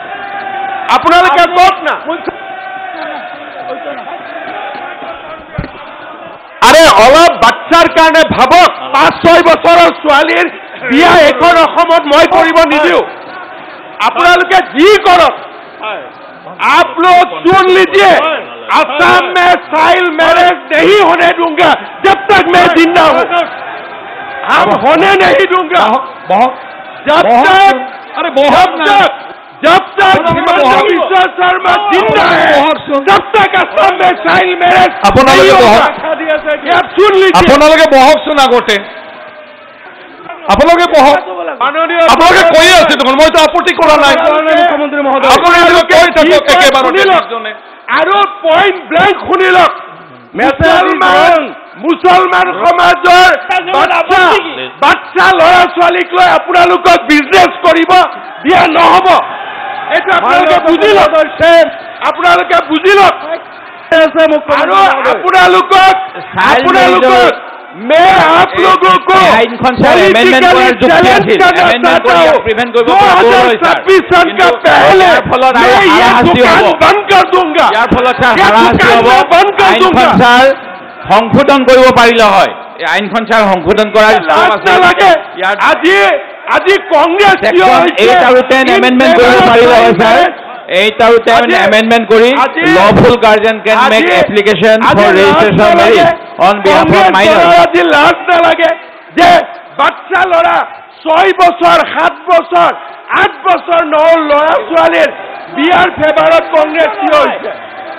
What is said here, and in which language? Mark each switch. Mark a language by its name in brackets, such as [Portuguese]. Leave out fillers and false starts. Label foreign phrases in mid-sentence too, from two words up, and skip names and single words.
[Assamese] না আরে অলপ বাচ্চাৰ কাৰণে ভাবক 5-6 বছৰৰ ছোৱালীৰ বিয়া এখন অসমত মই কৰিব নিদিও আপোনালোকে যি কৰক [Hindi] आप लोग सुन लीजिए असम में चाइल्ड मैरिज नहीं होने दूंगा जब तक मैं जिंदा हूं हम होने नहीं दूंगा जब तक हिमंता बिश्व शर्मा जिंदा है तब तक असम में चाइल्ड मैरिज नहीं होगा आप सुन लीजिए [Assamese] আপোনালোকে বহকচোন আগতে আপোনালোকে বহক আপোনালোকে কৈ আছে দেখোন মইতো আপত্তি কৰা নাই মুখ্যমন্ত্ৰী মহোদয় আপোনালোকে কৈ থাকক একেবাৰে আৰু [English] point blank [Assamese] শুনি লওক মুছলমান সমাজৰ বাচ্চা ল'ৰা ছোৱালীক লৈ আপোনালোকক বিজনেছ কৰিব দিয়া নহ'ব এইটো আপোনালোকে বুজি লওক আৰু আপোনালোকক [Hindi] मैं आप लोगों को छब्बीस सन का पहले मैं ये दुकान बंद कर दूंगा बंद कर दूंगा [Assamese] সংশোধন কৰিব পাৰিলে হয় এই আইনখন ছাৰ সংশোধন কৰাৰ আজি কংগ্ৰেছ 8 আৰু 10 এমেন্ডমেন্ট কৰিব পাৰিলে হয় ছাৰ 8 আৰু 10 এমেন্ডমেন্ট কৰি [English] lawful guardian can make application for registration of marriage on behalf of minors [Assamese] আজি লাজ নালাগে যে বাচ্চা ল'ৰা 6 বছৰ 7 বছৰ 8 বছৰ ল'ৰা ছোৱালীৰ বিয়াৰ ফেভাৰত কংগ্ৰেছ থিয় হৈছে